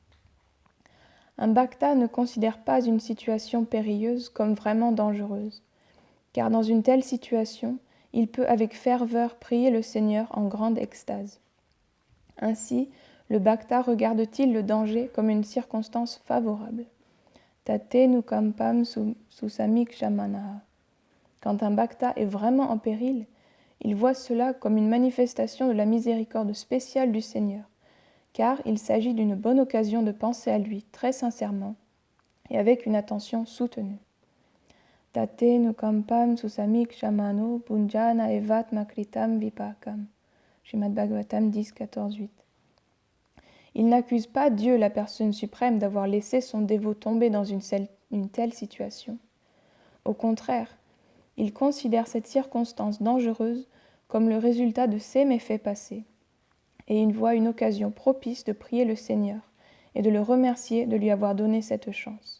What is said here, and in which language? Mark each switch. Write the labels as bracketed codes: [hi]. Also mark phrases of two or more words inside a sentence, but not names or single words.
[fr] Un bhakta ne considère pas une situation périlleuse comme vraiment dangereuse, car dans une telle situation, il peut avec ferveur prier le Seigneur en grande extase. Ainsi, le bhakta regarde-t-il le danger comme une circonstance favorable. [sa] Tate nukampam susamik shamanaha. [fr] Quand un bhakta est vraiment en péril, il voit cela comme une manifestation de la miséricorde spéciale du Seigneur, car il s'agit d'une bonne occasion de penser à lui très sincèrement et avec une attention soutenue. [sa] Tate nukampam susamik shamano punjana evat makritam vipakam. [fr] Srimad Bhagavatam 10, 14, 8. Il n'accuse pas Dieu, la personne suprême, d'avoir laissé son dévot tomber dans une telle situation. Au contraire, il considère cette circonstance dangereuse comme le résultat de ses méfaits passés, et il voit une occasion propice de prier le Seigneur et de le remercier de lui avoir donné cette chance.